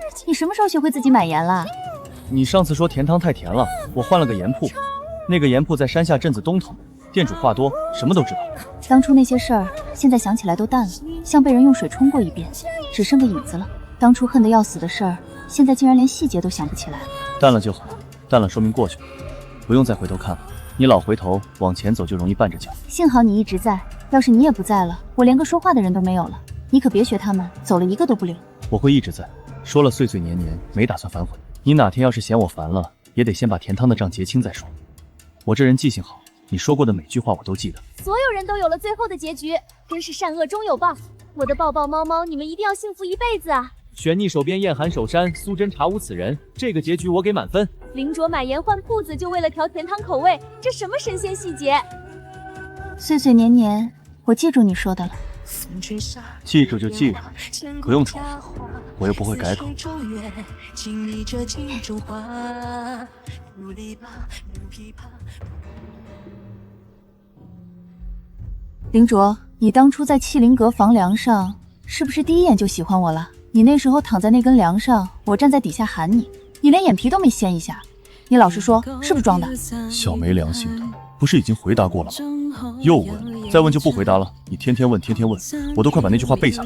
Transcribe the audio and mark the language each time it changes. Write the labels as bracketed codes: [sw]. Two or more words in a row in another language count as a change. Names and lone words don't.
[zh] 你什麼時候學會自己買鹽了？你上次說甜湯太甜了，我換了個鹽鋪，那個鹽鋪在山下鎮子東頭，店主話多，什麼都知道。當初那些事兒，現在想起來都淡了，像被人用水沖過一遍，只剩個影子了。當初恨得要死的事兒，現在竟然連細節都想不起來了。淡了就好，淡了說明過去了，不用再回頭看了。你老回頭往前走就容易绊着腳。幸好你一直在，要是你也不在了，我連個說話的人都沒有了。你可別學他們，走了一個都不留。我会一直在，說了岁岁年年，沒打算反悔。你哪天要是嫌我煩了，也得先把甜湯的賬結清再说。我這人記性好，你說過的每句話我都記得。所有人都有了最後的結局，真是善惡終有報。我的抱抱貓貓，你們一定要幸福一輩子啊！玄逆手邊燕寒守山，蘇真查無此人，這個結局我給滿分。凌卓買鹽換鋪子，就為了調甜湯口味，這什麼神仙細節？歲歲年年，我記住你說的了。記住就記住，不用重複，我又不會改口。凌卓，你當初在麒麟閣房梁上，是不是第一眼就喜歡我了？你那時候躺在那根梁上，我站在底下喊你，你連眼皮都沒掀一下。你老實說，是不是裝的？小沒良心的，不是已經回答過了嗎？又問，再問就不回答了。你天天問，天天問，我都快把那句話背下來了。